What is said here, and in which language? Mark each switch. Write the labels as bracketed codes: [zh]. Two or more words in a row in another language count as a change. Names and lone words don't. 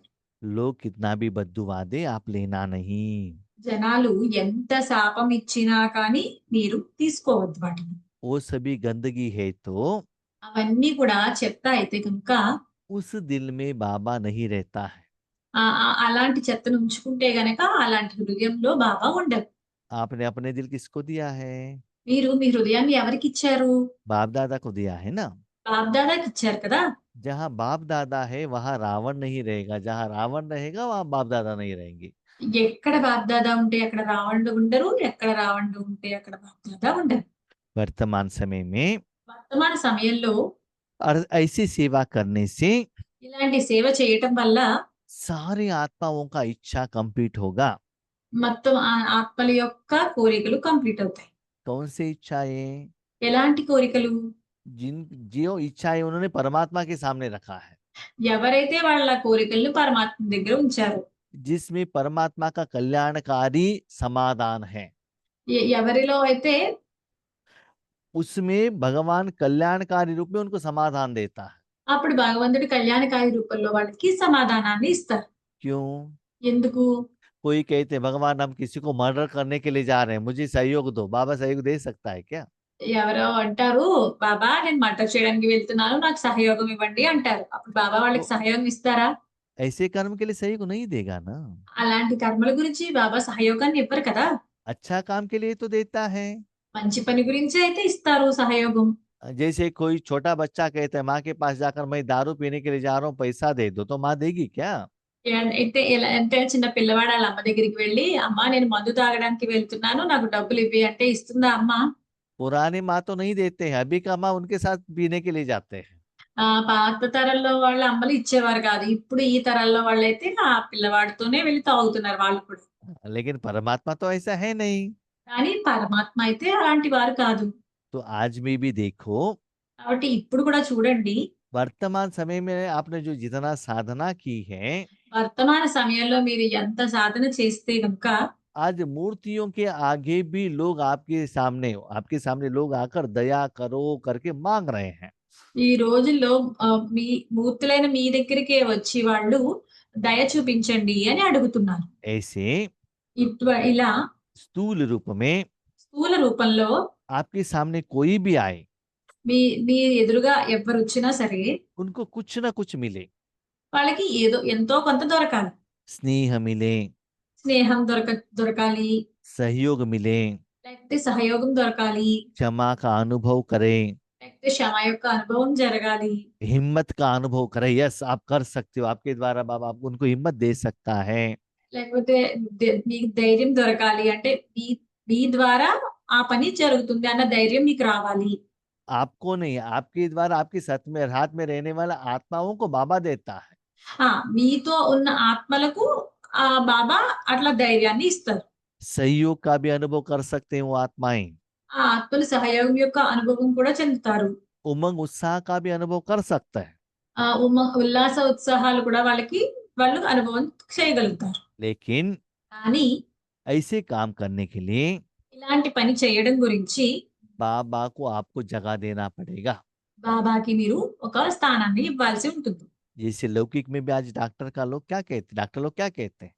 [hi] लोग कितना भी बद्दुआ दे, आप लेना नहीं। [te] జనాలు ఎంత శాపం ఇచ్చినా కానీ మీరు తీసుకోవద్దు వాటిని. [hi] वो सभी गंदगी है तो [te] అవన్నీ కూడా చెత్త అయితే కనుక [hi] उस दिल में बाबा नहीं रहता है। [te] అలాంటి చెత్తను ఉంచుకుంటే గనక అలాంటి హృదయంలో బాబా ఉండరు. [hi] आपने अपने दिल किसको दिया है? [te] మీరు మీ హృదయాన్ని ఎవరికిచ్చారు? [hi] बाप दादा को दिया है ना। [te] బాప్దాదాకి ఇచ్చారు కదా! [hi] जहाँ बाप दादा है वहाँ रावण नहीं रहेगा, जहाँ रावण रहेगा वहाँ बाप दादा नहीं रहेंगे। [te] ఎక్కడ బాప్దాదా ఉంటే అక్కడ రావణుడు ఉండరు. ఎక్కడ రావణుడు ఉంటే అక్కడ బాప్దాదా ఉండరు. [hi] वर्तमान समय में [te] వర్తమాన సమయంలో [hi] और ऐसी सेवा करने से [te] ఇలాంటి సేవ చేయటం వల్ల [hi] सारे आत्माओं का इच्छा कंप्लीट होगा। [te] మొత్తం ఆత్మల యొక్క కోరికలు కంప్లీట్ అవుతాయి. [hi] कौन सी इच्छाएं? [te] ఎలాంటి కోరికలు? [hi] जिन जो इच्छाएं उन्होंने परमात्मा के सामने रखा है, [te] ఎవరైతే వాళ్ళ కోరికలను పరమాత్మ దగ్గర ఉంచారో, [hi] जिसमें परमात्मा का कल्याणकारी समाधान है, [te] ఎవరిలో అయితే [hi] उसमें भगवान कल्याणकारी रूप में उनको समाधान देता है। [te] అప్పుడు భగవంతుడు కళ్యాణకారి రూపంలో వాళ్ళకి సమాధానాన్ని ఇస్తారు. [hi] क्यों? [te] ఎందుకు? [hi] कोई कहते हैं भगवान हम किसी को मर्डर करने के लिए जा रहे हैं, मुझे सहयोग दो। बाबा सहयोग दे सकता है क्या? [te] ఎవరో అంటారు, "బాబా నేను మర్డర్ చేయడానికి వెళ్తున్నాను. నాకు సహయోగం ఇవ్వండి" అంటారు. అప్పుడు బాబా వాళ్ళకి [hi] तो [te] సహయోగం ఇస్తారా? [hi] ऐसे कर्म के लिए सहयोग नहीं देगा ना। [te] అలాంటి కర్మల గురించి బాబా సహయోగాన్ని ఇవ్వరు కదా! [hi] अच्छा काम के लिए तो देता है। [te] మంచి పని గురించే అయితే ఇస్తారు సహయోగం. [hi] जैसे कोई छोटा बच्चा कहता है माँ के पास जाकर मैं दारू पीने के लिए जा रहा हूँ, पैसा दे दो, तो माँ देगी क्या? [te] అయితే ఎలా అంటే చిన్న పిల్లవాడు ఆళ్ళ అమ్మ దగ్గరికి వెళ్లి, "అమ్మ నేను మందు తాగడానికి వెళ్తున్నాను. నాకు డబ్బులివ్వి" అంటే ఇస్తుందా అమ్మ? [hi] पुरानी माँ तो नहीं देते हैं, अभी का माँ उनके साथ पीने के लिए जाते हैं। [te] పాత తరంలో వాళ్ళ అమ్మలు ఇచ్చేవారు కాదు. ఇప్పుడు ఈ తరాల్లో వాళ్ళైతే ఆ పిల్లవాడితోనే వెళ్లి తాగుతున్నారు వాళ్ళు కూడా. [hi] लेकिन परमात्मा तो ऐसा है नहीं। [te] కానీ పరమాత్మ అయితే అలాంటి వారు కాదు. [hi] तो आज में भी देखो, [te] కాబట్టి ఇప్పుడు కూడా చూడండి, [hi] वर्तमान समय में आपने जो जितना साधना की है, [te] వర్తమాన సమయంలో మీరు ఎంత సాధన చేస్తే గనుక [hi] आज मूर्तियों के आगे भी लोग आपके सामने लोग आकर दया करो करके मांग रहे हैं। [te] ఈ రోజుల్లో మీ మూర్తులైన మీ దగ్గరికే వచ్చి వాళ్ళు దయ చూపించండి అని అడుగుతున్నారు. [hi] ऐसे [te] ఇలా [hi] स्थूल रूप में [te] స్థూల రూపంలో [hi] आपके सामने कोई भी आए, [te] మీ మీ ఎదురుగా ఎవ్వరొచ్చినా సరే [hi] उनको कुछ ना कुछ मिले। [te] వాళ్ళకి ఏదో ఎంతో కొంత దొరకాలి. [hi] स्नेह मिले, [te] స్నేహం దొరకాలి, [hi] सहयोग मिले, [te] లేకపోతే సహయోగం దొరకాలి, [hi] क्षमा का अनुभव करें, [te] లేకపోతే క్షమ యొక్క అనుభవం జరగాలి, [hi] हिम्मत का अनुभव करें। यस, आप कर सकते हो, आपके द्वारा बाबा आप उनको हिम्मत दे सकता है। [te] లేకపోతే మీకు ధైర్యం దొరకాలి. అంటే మీ మీ ద్వారా ఆ పని జరుగుతుంది అన్న ధైర్యం మీకు రావాలి. [hi] आपको नहीं, आपके द्वारा आपके हाथ में रहने वाला आत्माओं को बाबा देता है। [te] మీతో ఉన్న ఆత్మలకు బాబా అట్లా ధైర్యాన్ని ఇస్తారు. [hi] सहयोग का भी अनुभव कर सकते हैं वो आत्माएं, [te] ఆ ఆత్మలు సహయోగం యొక్క అనుభవం కూడా చెందుతారు. [hi] उमंग उत्साह का भी अनुभव कर सकता है। [te] ఉల్లాస ఉత్సాహాలు కూడా వాళ్ళు అనుభవం చేయగలుగుతారు. [hi] लेकिन [te] కానీ [hi] ऐसे काम करने के लिए [te] ఇలాంటి పని చేయడం గురించి [hi] बाबा को आपको जगह देना पड़ेगा। [te] బాబాకి మీరు ఒక స్థానాన్ని ఇవ్వాల్సి ఉంటుంది. [hi] जैसे लौकिक में भी आज डॉक्टर लोग क्या कहते हैं?